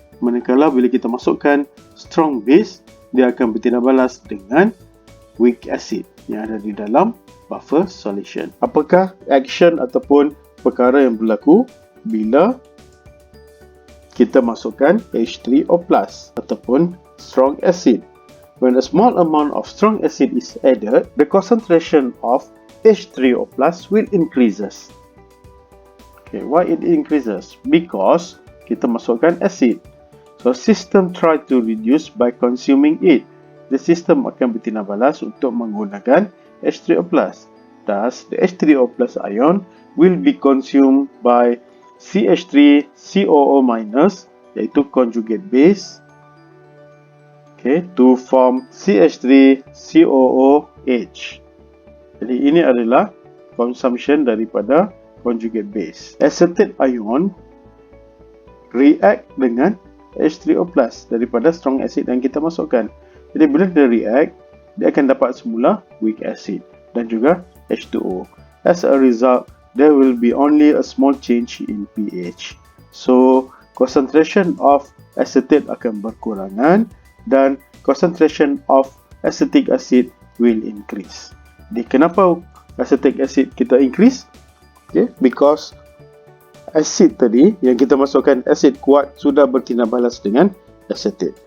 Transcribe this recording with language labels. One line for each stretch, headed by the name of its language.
Malay: Manakala bila kita masukkan strong base, dia akan bertindak balas dengan weak acid yang ada di dalam buffer solution. Apakah action ataupun perkara yang berlaku bila kita masukkan H3O+ ataupun strong acid?
English: When a small amount of strong acid is added, the concentration of H3O+ will increases. Okay, why it increases? Because
Malay: kita masukkan
English: acid. So system try to reduce by consuming it. The system
Malay: akan bertindak balas untuk menggunakan H3O+.
English: Thus, the H3O+ ion will be consumed by CH3 COO minus, iaitu conjugate base, okay, to form CH3 COOH.
Malay: Jadi ini adalah consumption daripada conjugate base.
English: Acetate ion react
Malay: dengan H3O+ daripada strong acid yang kita masukkan. Jadi bila dia react, dia akan dapat semula weak acid dan juga H2O.
English: As a result, there will be only a small change in pH. So, concentration of acetate
Malay: akan berkurangan dan
English: concentration of acetic acid will increase.
Malay: Jadi kenapa acetic acid kita increase? Okay, because acid tadi yang kita masukkan acid kuat sudah bertindak balas dengan acetate.